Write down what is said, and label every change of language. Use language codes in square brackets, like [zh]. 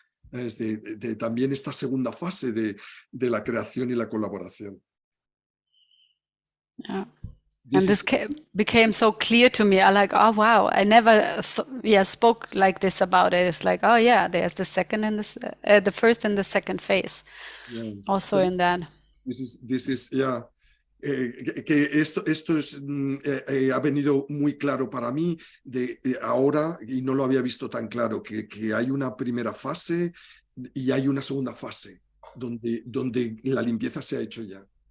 [es] Es también esta segunda fase de la creación y la colaboración. [en] Yeah. And this became so clear to me. I like, oh wow, I never spoke like this about it. It's like, oh yeah, there's the second and the first and the second phase. Yeah. Also in that. This is [es] que esto es, ha venido muy claro para mí de ahora, y no lo había visto tan claro, que hay una primera fase y hay una segunda fase donde la limpieza se ha hecho ya.